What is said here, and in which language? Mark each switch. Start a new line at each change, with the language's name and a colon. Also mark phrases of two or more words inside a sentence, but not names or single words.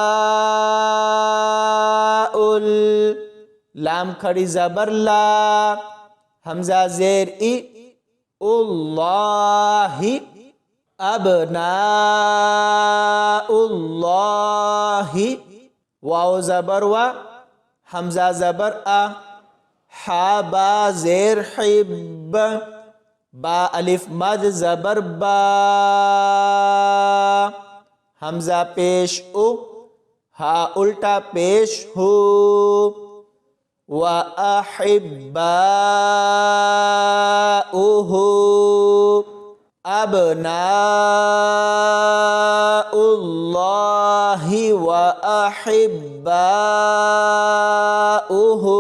Urdu: ال، لام کھڑی زبر لا، حمزہ زیر ای، اللہ، اب نا اللہ، واو زبر وا، حمزہ زبر آ، حا با زیر حب، با الف مد زبر با، حمزہ پیش او، ہا الٹا پیش ہو،
Arabic: وَأَحِبَّاؤُهُ، أَبْنَاءُ اللَّهِ وَأَحِبَّاؤُهُ۔